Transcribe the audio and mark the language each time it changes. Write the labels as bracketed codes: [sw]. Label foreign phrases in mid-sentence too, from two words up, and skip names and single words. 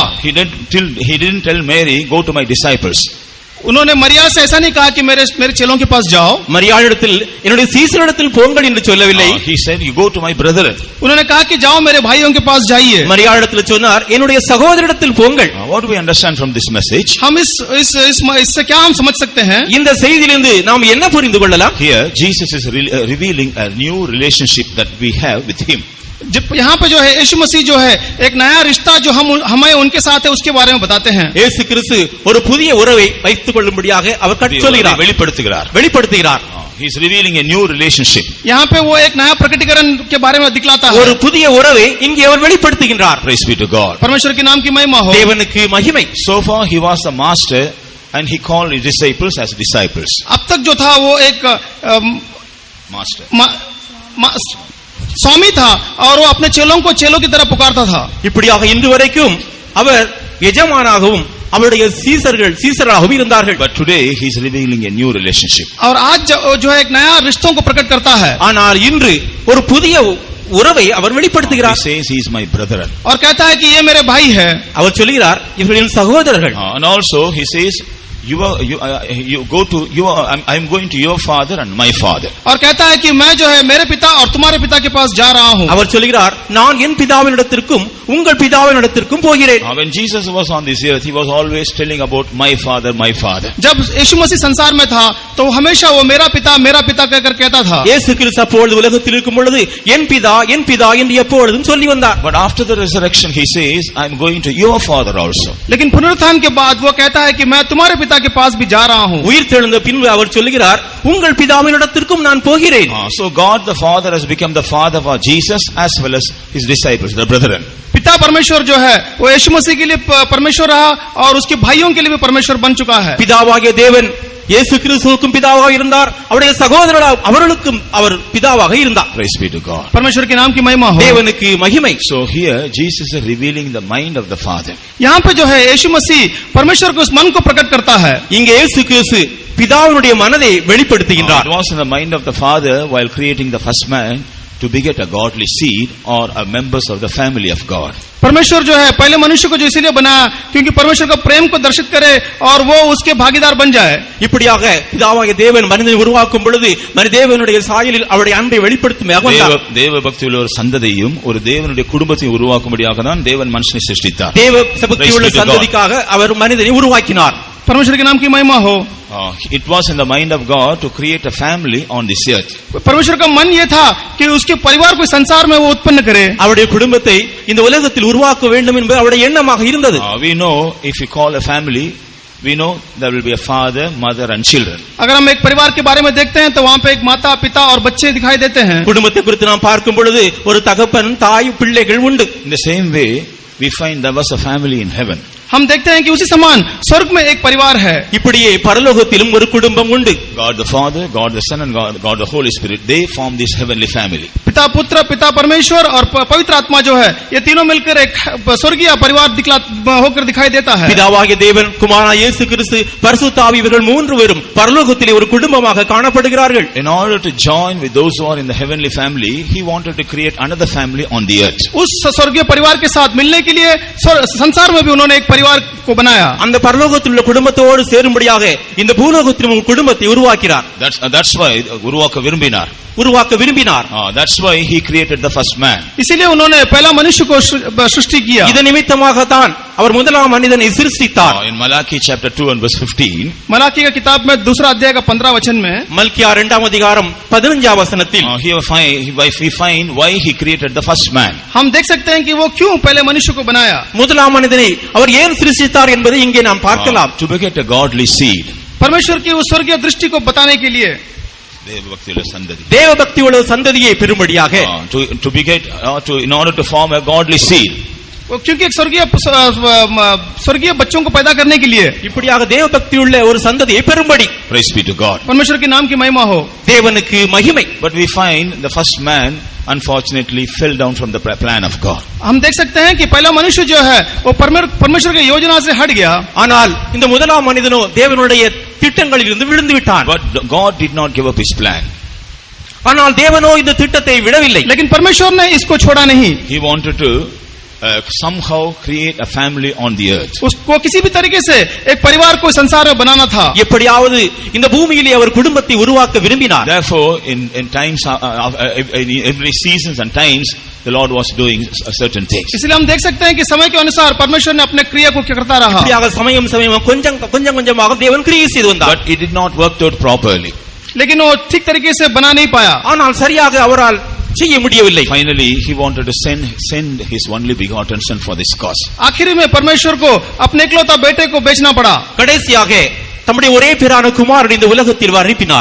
[en] He didn't tell Mary, go to my disciples. [hi] उन्होंने मरिया से ऐसा नहीं कहा कि मेरे चेलों के पास जाओ. [ta] மரியாளிடத்தில் என்னுடைய சீசரிடத்தில் போங்கள் என்று சொல்லவில்லை. [en] He said, you go to my brethren. [hi] उन्होंने कहा कि जाओ मेरे भाइयों के पास जाइए. [ta] மரியாளிடத்தில் சொன்னார் என்னுடைய சகோதரரிடத்தில் போங்கள். [en] What do we understand from this message? [hi] हम इससे क्या हम समझ सकते हैं? [ta] இந்த செய்தியிலிருந்து நாம் என்ன புரிந்து கொள்ளலாம்? [en] Here Jesus is revealing a new relationship that we have with him. [hi] यहाँ पे जो है यीशु मसीह जो है एक नया रिश्ता जो हमें उनके साथ है उसके बारे में बताते हैं. [ta] இயேசு கிறிஸ்து ஒரு புதிய உறவை வைத்துக் கொள்ளும்படியாக அவர் கற்றுச்சொல்கிறார், வெளிப்படுத்துகிறார். [en] He is revealing a new relationship. [hi] यहाँ पे वो एक नया प्रकटीकरण के बारे में दिखलाता है. [ta] ஒரு புதிய உறவை இங்கே அவர் வெளிப்படுத்துகிறார். [en] Praise be to God. [hi] परमेश्वर के नाम की महिमा हो. [ta] தேவனுக்கு மகிமை. [en] So far he was a master and he called his disciples as disciples. [hi] अब तक जो था वो एक master. स्वामी था और वो अपने चेलों को चेलों की तरह पुकारता था. [ta] இப்படியாக இன்று வரைக்கும் அவர் எஜமானாகவும் அவருடைய சீசர்களாகவும் இருந்தார்கள். [en] But today he is revealing a new relationship. [hi] और आज जो है एक नया रिश्तों को प्रकट करता है. [ta] ஆனால் இன்று ஒரு புதிய உறவை அவர் வெளிப்படுத்துகிறார். [en] He says he is my brother. [hi] और कहता है कि ये मेरे भाई है. [ta] அவர் சொல்கிறார் இவர்களின் சகோதரர்கள். [en] And also he says you go to I am going to your father and my father. [hi] और कहता है कि मैं जो है मेरे पिता और तुम्हारे पिता के पास जा रहा हूँ. [ta] அவர் சொல்கிறார் நான் என் பிதாவினிடத்திற்கும் உங்கள் பிதாவினிடத்திற்கும் போகிறேன். [en] When Jesus was on this earth he was always telling about my father. [hi] जब यीशु मसीह संसार में था तो हमेशा वो मेरा पिता कहकर कहता था. [ta] இயேசு கிறிஸ்து அப்பொழுது உலகத்தில் இருக்கும் பொழுது என் பிதா என்று எப்பொழுதும் சொல்லி வந்தார். [en] But after the resurrection he says I am going to your father also. [hi] लेकिन पुनरुत्थान के बाद वो कहता है कि मैं तुम्हारे पिता के पास भी जा रहा हूँ. [ta] உயிர் தெழுந்த பின்பு அவர் சொல்கிறார் உங்கள் பிதாவினிடத்திற்கும் நான் போகிறேன். [en] So God the Father has become the father for Jesus as well as his disciples, the brethren. [hi] पिता परमेश्वर जो है वो यीशु मसीह के लिए परमेश्वर रहा और उसके भाइयों के लिए भी परमेश्वर बन चुका है. [ta] பிதாவாகிய தேவன் இயேசு கிறிஸ்துவுக்கும் பிதாவாக இருந்தார், அவருடைய சகோதரர்கள் அவர்களுக்கும் அவர் பிதாவாக இருந்தார். [en] Praise be to God. [hi] परमेश्वर के नाम की महिमा हो. [ta] தேவனுக்கு மகிமை. [en] So here Jesus is revealing the mind of the Father. [hi] यहाँ पे जो है यीशु मसीह परमेश्वर के उस मन को प्रकट करता है. [ta] இங்கே இயேசு கிறிஸ்து பிதாவினுடைய மனதை வெளிப்படுத்துகின்றார். [en] It was in the mind of the Father while creating the first man to beget a godly seed or a members of the family of God. [hi] परमेश्वर जो है पहले मनुष्य को जो इसीलिए बनाया क्योंकि परमेश्वर का प्रेम को दर्शित करे और वो उसके भागीदार बन जाए. [ta] இப்படியாக பிதாவாகிய தேவன் மனிதனை உருவாக்கும் பொழுது தேவனுடைய சாயலில் அவருடைய அன்பை வெளிப்படுத்தும் தேவ பக்தியுள்ள ஒரு சந்ததியும் ஒரு தேவனுடைய குடும்பத்தையும் உருவாக்கும்படியாக தான் தேவன் மனுஷனை சிருஷ்டித்தார். தேவ பக்தியுள்ள சந்ததிக்காக அவர் மனிதனை உருவாக்கினார். [hi] परमेश्वर के नाम की महिमा हो. [en] It was in the mind of God to create a family on this earth. [hi] परमेश्वर का मन ये था कि उसके परिवार को संसार में वो उत्पन्न करे. [ta] அவருடைய குடும்பத்தை இந்த உலகத்தில் உருவாக்க வேண்டும் என்பது அவருடைய எண்ணமாக இருந்தது. [en] We know if we call a family, we know there will be a father, mother and children. [hi] अगर हम एक परिवार के बारे में देखते हैं तो वहाँ पे एक माता, पिता और बच्चे दिखाई देते हैं. [ta] குடும்பத்தை குறித்து நாம் பார்க்கும் பொழுது ஒரு தகப்பன், தாய், பிள்ளைகள் உண்டு. [en] In the same way, we find there was a family in heaven. [hi] हम देखते हैं कि उसी समान स्वर्ग में एक परिवार है. [ta] இப்படியே பரலோகத்திலும் ஒரு குடும்பம் உண்டு. [en] God the Father, God the Son and God the Holy Spirit, they form this heavenly family. [hi] पिता पुत्र, पिता परमेश्वर और पवित्र आत्मा जो है ये तीनों मिलकर एक स्वर्गीय परिवार होकर दिखाई देता है. [ta] பிதாவாகிய தேவன், குமாரனாகிய இயேசு கிறிஸ்து, பரிசுத்த ஆவி இவர்கள் மூன்று பேரும் பரலோகத்திலே ஒரு குடும்பமாக காணப்படுகிறார்கள். [en] In order to join with those who are in the heavenly family, he wanted to create another family on the earth. [hi] उस स्वर्गीय परिवार के साथ मिलने के लिए संसार में भी उन्होंने एक परिवार को बनाया. [ta] அந்த பரலோகத்தில் உள்ள குடும்பத்தோடு சேரும்படியாக இந்த பூலோகத்திலும் ஒரு குடும்பத்தை உருவாக்கினார். [en] That's why [ta] உருவாக்க விரும்பினார். [en] That's why he created the first man. [hi] इसीलिए उन्होंने पहला मनुष्य को सृष्टि किया. [ta] இதன் நிமித்தமாகத்தான் அவர் முதலாம் மனிதனை சிருஷ்டித்தார். [en] In Malachi chapter 2 and verse 15, [hi] मलाकी की किताब में दूसरा अध्याय का 15 वचन में, [ta] மல்கியா 2ஆம் அதிகாரம் 15ஆம் வசனத்தில் [en] we find why he created the first man. [hi] हम देख सकते हैं कि वो क्यों पहले मनुष्य को बनाया. [ta] முதலாம் மனிதனை அவர் ஏன் சிருஷ்டித்தார் என்பதை இங்கே நாம் பார்க்கலாம். [en] To beget a godly seed. [hi] परमेश्वर की उस स्वर्गीय दृष्टि को बताने के लिए [ta] தேவ பக்தி உள்ள சந்ததியை பெறும்படியாக [en] to beget in order to form a godly seed. [hi] क्योंकि एक स्वर्गीय बच्चों को पैदा करने के लिए [ta] இப்படியாக தேவ பக்தி உள்ள ஒரு சந்ததியை பெறும்படி. [en] Praise be to God. [hi] परमेश्वर के नाम की महिमा हो. [ta] தேவனுக்கு மகிமை. [en] But we find the first man unfortunately fell down from the plan of God. [hi] हम देख सकते हैं कि पहला मनुष्य जो है वो परमेश्वर की योजना से हट गया. [ta] ஆனால் இந்த முதலாம் மனிதனோ தேவனுடைய திட்டங்களில் இருந்து விழுந்து விட்டான். [en] But God did not give up his plan. [ta] ஆனால் தேவனோ இந்த திட்டத்தை விடவில்லை. [hi] लेकिन परमेश्वर ने इसको छोड़ा नहीं. [en] He wanted to somehow create a family on the earth. [hi] उसको किसी भी तरीके से एक परिवार को संसार में बनाना था. [ta] எப்படியாவது இந்த பூமியிலே அவர் குடும்பத்தை உருவாக்க விரும்பினார். [en] Therefore in times in every seasons and times the Lord was doing certain things. [hi] इसलिए हम देख सकते हैं कि समय के अनुसार परमेश्वर ने अपने क्रिया को करता रहा. [ta] இப்படியாக சமயம் கொஞ்சமாக தேவன் கிரியை செய்து வந்தார். [en] But it did not work out properly. [hi] लेकिन वो ठीक तरीके से बना नहीं पाया. [ta] ஆனால் சரியாக அவரால் செய்ய முடியவில்லை. [en] Finally he wanted to send his only begotten son for this cause. [hi] आखिर में परमेश्वर को अपने इकलौता बेटे को बेचना पड़ा. [ta] கடைசியாக தம்முடைய ஒரே பேரான குமாரனை இந்த உலகத்தில் அனுப்பினார்.